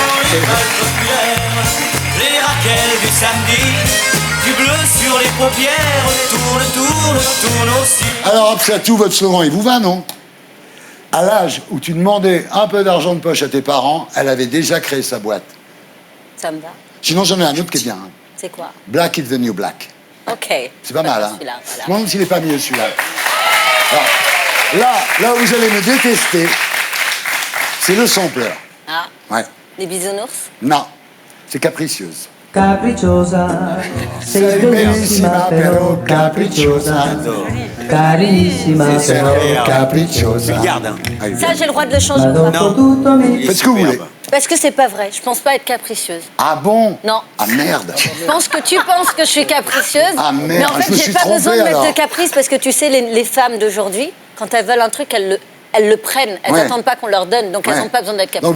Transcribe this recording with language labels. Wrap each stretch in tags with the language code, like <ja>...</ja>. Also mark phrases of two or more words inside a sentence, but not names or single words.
<fr>Les raquettes du samedi, du bleu sur les paupières, tourne aussi. Alors, Absatou, votre slogan, il vous va, non? À l'âge où tu demandais un peu d'argent de poche à tes parents, elle avait déjà créé sa boîte. Ça me va. Sinon, j'en ai un autre qui est bien. Hein. C'est quoi?</fr> <en>Black is the new black.</en> <fr>Ok. C'est pas mal, hein? Celui-là, Je voilà. me demande s'il n'est pas mieux, celui-là. Alors, là où vous allez me détester, c'est le sampleur. Ah, Ouais. les bisounours? Non, c'est capricieuse.</fr> <it>Capricciosa, sei bellissima però capricciosa, carissima però capricciosa.</it> <fr>Regarde, hein. Ça, j'ai le droit de le changer</fr> <it>Ma</it> <fr>ou pas?</fr> <it>dopo tutto mi...</it> <fr>Faites ce que vous voulez. Parce que c'est pas vrai. Je pense pas être capricieuse. Ah bon? Non. Ah merde. Je pense que tu penses que je suis capricieuse. Ah, merde, mais en je fait, me j'ai suis pas trompé, besoin de mettre alors. de caprice parce que tu sais, les femmes d'aujourd'hui, quand elles veulent un truc, elles le prennent. Elles Ouais. n'attendent pas qu'on leur donne, donc elles Ouais. n'ont pas besoin d'être capricieuses.</fr>